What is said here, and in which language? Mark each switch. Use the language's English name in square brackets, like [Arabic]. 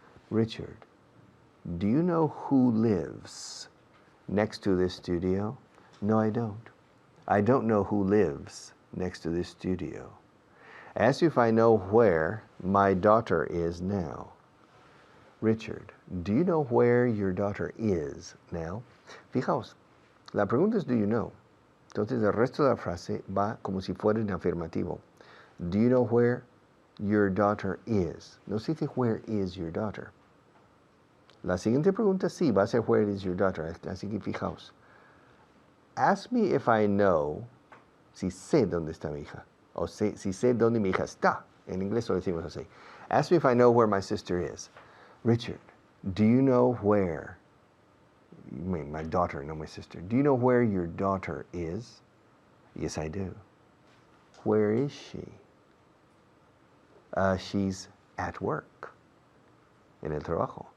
[English] Richard, do you know who lives next to this studio? No, I don't. I don't know who lives next to this studio. Ask you if I know where my daughter is now. Richard, do you know where your daughter is now? [Spanish] Fijaos, la pregunta es [English] do you know. [Spanish] Entonces el resto de la frase va como si fuera en afirmativo. [English] Do you know where your daughter is? [Spanish] No se dice [English] where is your daughter. [Spanish] La siguiente pregunta sí va a ser [English] where is your daughter. [Spanish] Así que fijaos. [English] Ask me if I know, [Spanish] si sé dónde está mi hija. O si sé dónde mi hija está. En inglés lo decimos así. [English] Ask me if I know where my sister is. Richard, do you know where, my daughter, not my sister, do you know where your daughter is? Yes, I do. Where is she? She's at work. [Spanish] En el trabajo.